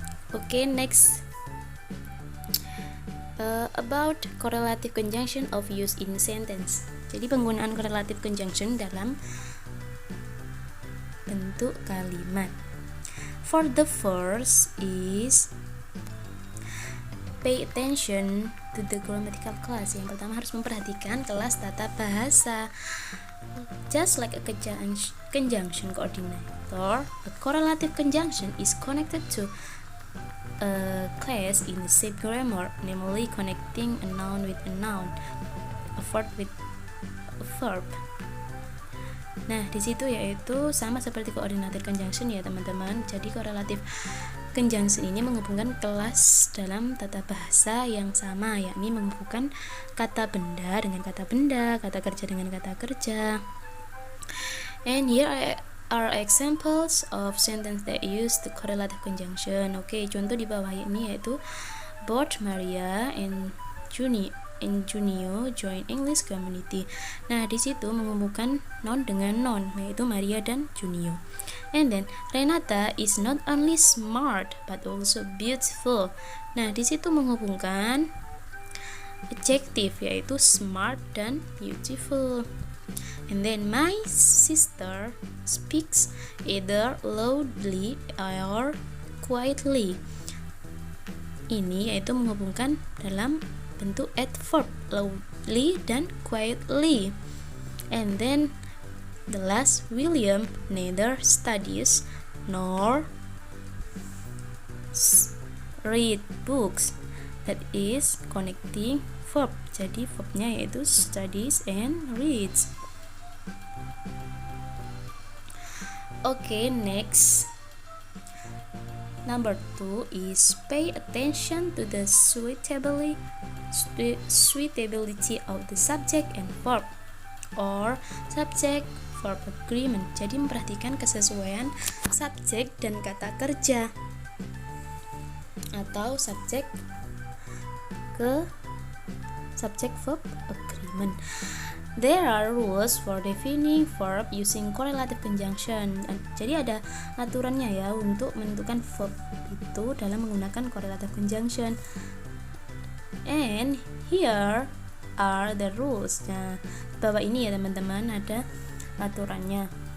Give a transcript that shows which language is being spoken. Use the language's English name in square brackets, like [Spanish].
[English] Okay, next about correlative conjunction of use in sentence. [Indonesian] Jadi penggunaan correlative conjunction dalam bentuk kalimat. [English] For the first is pay attention to the grammatical class. [Indonesian] Yang pertama harus memperhatikan kelas tata bahasa. [English] Just like a conjunction coordinator, a correlative conjunction is connected to a class in the same grammar, namely connecting a noun with a noun, a verb with a verb. [Indonesian] Nah, di situ yaitu sama seperti coordinated conjunction ya teman-teman. Jadi correlative conjunction ini menghubungkan kelas dalam tata bahasa yang sama, yakni menghubungkan kata benda dengan kata benda, kata kerja dengan kata kerja. [English] And here are examples of sentence that use the correlative conjunction. [Indonesian] Oke, contoh di bawah ini yaitu [English] both Maria and Junio join English community. [Indonesian] Nah, di situ menghubungkan noun dengan noun, yaitu Maria dan Junio. [English] And then Renata is not only smart but also beautiful. [Indonesian] Nah, di situ menghubungkan adjective yaitu smart dan beautiful. [English] And then my sister speaks either loudly or quietly. [Indonesian] Ini yaitu menghubungkan dalam bentuk adverb, loudly dan quietly. [English] And then the last, William neither studies nor read books. That is connecting verb. [Indonesian] Jadi verbnya yaitu [English] studies and reads. Okay, next. Number 2 is pay attention to the suitability of the subject and verb or subject verb agreement. [Indonesian] Jadi memperhatikan kesesuaian subjek dan kata kerja atau subjek verb agreement. [English] There are rules for defining verb using correlative conjunction. [Indonesian] Jadi ada aturannya ya untuk menentukan verb itu dalam menggunakan correlative conjunction. [English] And here are the rules. [Indonesian] Nah, di bawah ini ya teman-teman ada aturannya.